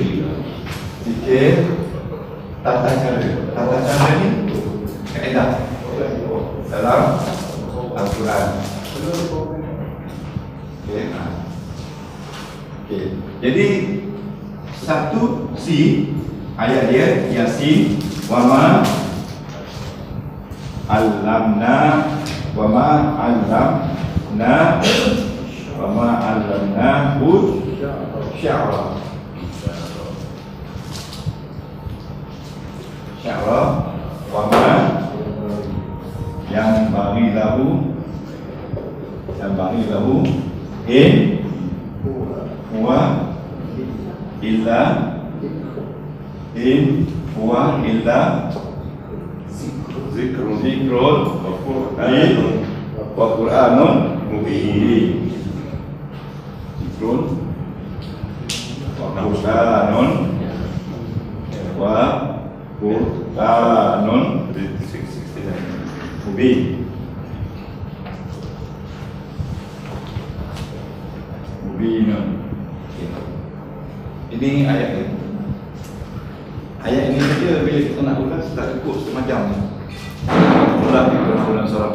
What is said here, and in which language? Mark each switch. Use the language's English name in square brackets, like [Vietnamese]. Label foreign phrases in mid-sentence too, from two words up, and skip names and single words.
[Malay] Zikir, tata cara. Tata cara ni kaedah dalam Al-Quran. Okay. Jadi satu C, ayat dia Yasin, [Arabic] وما علمنا، وما علمنا، وما علمناه الشعر. الشعر، وما ينبغي له، إن هو إلا ذكر وقرآن مبين. ذكر وقرآن مبين. [Malay] Ini ayat ini. Ayat ini saja bila kita nak ulas tak cukup setengah jam. Ulang surah.